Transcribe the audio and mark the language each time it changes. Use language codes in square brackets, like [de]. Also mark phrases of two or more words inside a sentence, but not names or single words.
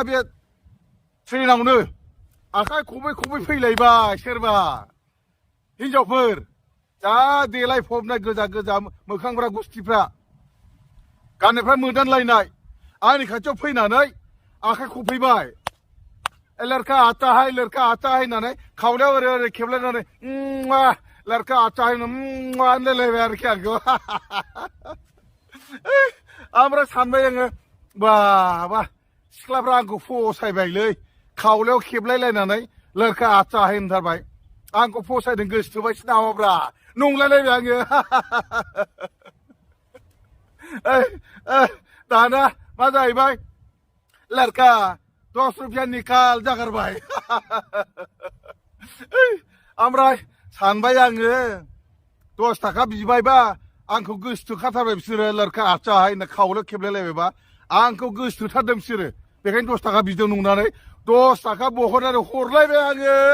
[brx] बे ट्रेनावनो आखाइ खबै खबै फैलायबाय सोरबा हिनजावफोर जा देलायफबनाय गोजा गोजा मोखांफ्रा गुस्थिफ्रा गाननायफ्रा मोदानलायनाय आंनि खाथियाव फैनानै आखाइ खबफैबाय [hi] लड़का आता है [brx] होननानै खावलायाव ओरै ओरै खेबलायनानै [hi] लड़का आता है [brx] होनलायलायबाय आरोखि आंखौ ओमफ्राय सानबाय आङो बा सिख्लाफ्रा आंखौ फसायबायलै खावलायाव खेबलायलायनानै [hi] लड़का आता है [brx] होनथारबाय आंखौ फसायदों गोसोथोबायसो नामाब्रा नंलायलायबाय आङो दाना मा जाहैबाय [hi] लड़का 10 रुपया निकाल [brx] जागारबाय ओमफ्राय सानबाय आङो 10 थाखा बिबायबा आंखौ गोसोथोखाथारबाय बिसोरो लड़का आचा होनना खावलायाव खेबलायलायबायबा आंखौ गोसोथोथारदों बिसोरो बेखायनो 10 थाखा बिदों नंनानै 10 थाखा बहननानै हरलायबाय आङो